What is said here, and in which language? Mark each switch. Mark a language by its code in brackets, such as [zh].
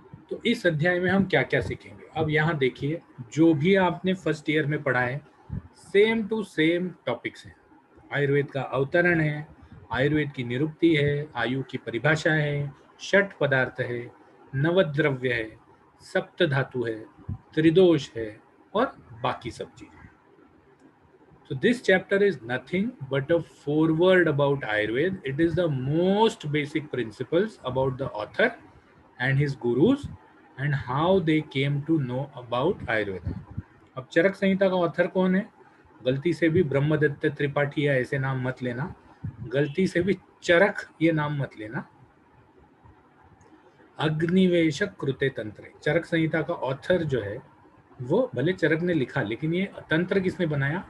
[hi] तो इस अध्याय में हम क्या क्या सीखेंगे, अब यहाँ देखिए, जो भी आपने फर्स्ट ईयर में पढ़ा है सेम टू सेम टॉपिक्स हैं। आयुर्वेद का अवतरण है, आयुर्वेद की निरुक्ति है, आयु की परिभाषा है, षट पदार्थ है, नवद्रव्य है, सप्त धातु है, त्रिदोष है और बाकी सब चीजें। [en] So this chapter is nothing but a foreword about Ayurveda. It is the most basic principles about the author and his gurus and how they came to know about Ayurveda. [hi] अब चरक संहिता का ऑथर कौन है? गलती से भी ब्रह्मदत्त त्रिपाठी या ऐसे नाम मत लेना, गलती से भी चरक ये नाम मत लेना। अग्निवेशक कृते तंत्र, चरक संहिता का ऑथर जो है वो भले चरक ने लिखा, लेकिन ये तंत्र किसने बनाया?